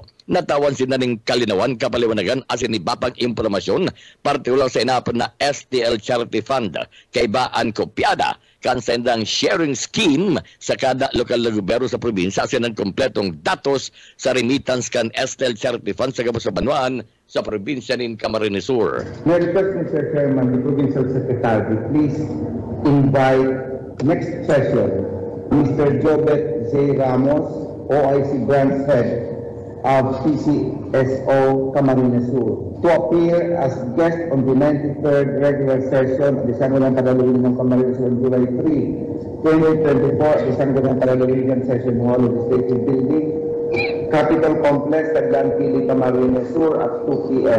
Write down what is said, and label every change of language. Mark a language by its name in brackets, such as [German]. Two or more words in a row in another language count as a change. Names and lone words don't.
[Bikol] Natawan sila ng kalinawan kapaliwanagan asin ibapang impormasyon partikular sa inapon na STL Charity Fund kay baan kopyada kan sendang [English] sharing scheme [Bikol] sa kada lokal na gobyerno sa probinsya asin ang kompletong datos sa remittance kan STL Charity Fund sa Gabos sa Banuan sa probinsya ng Camarines Sur. [English] May request, Mr. Chairman, the Provincial Secretary, please invite next session Mr. Jobet Z. Ramos, OIC Branch Head of PCSO Camarines Sur, to appear as guest on the 93rd regular session of the Sanggunang Panlalawigan ng Camarines Sur on July 3, 2024 at the Sanggunang Panlalawigan Session Hall of the State Building, Capitol Complex, Taglan Pili, Camarines Sur at 2 p.m.